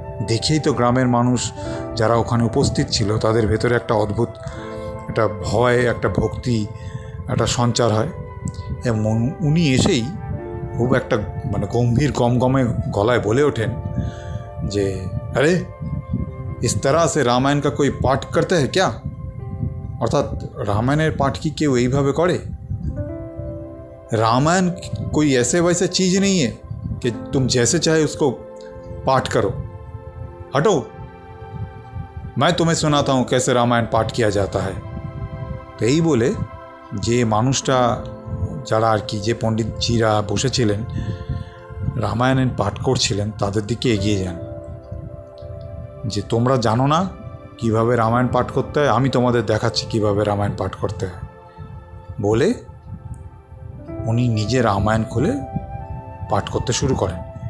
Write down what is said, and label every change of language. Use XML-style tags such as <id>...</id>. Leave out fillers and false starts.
<bn>দেখেই তো গ্রামের মানুষ যারা ওখানে উপস্থিত ছিল তাদের ভেতরে একটা অদ্ভুত একটা ভয়, একটা ভক্তি, একটা সঞ্চার হয়। এবং উনি এসেই খুব একটা মানে গম্ভীর গমগমে গলায় বলে ওঠেন যে, আরে</bn> <hi>इस तरह से रामायण का कोई पाठ करते हैं क्या?</hi> <bn>অর্থাৎ রামায়ণের পাঠ কি কেউ এইভাবে করে?</bn> <hi>रामायण कोई ऐसे वैसे चीज़ नहीं है कि तुम जैसे चाहे उसको पाठ करो। हटो, मैं तुम्हें सुनाता हूँ कैसे रामायण पाठ किया जाता है।</hi> <bn>তো এই বলে যে মানুষটা, যারা আর কি, যে পণ্ডিতজিরা বসেছিলেন রামায়ণের পাঠ করছিলেন, তাদের দিকে এগিয়ে যান যে তোমরা জানো না কিভাবে রামায়ণ পাঠ করতে হয়, আমি তোমাদের দেখাচ্ছি কিভাবে রামায়ণ পাঠ করতে হয় বলে উনি নিজে রামায়ণ খুলে পাঠ করতে শুরু করেন।</bn>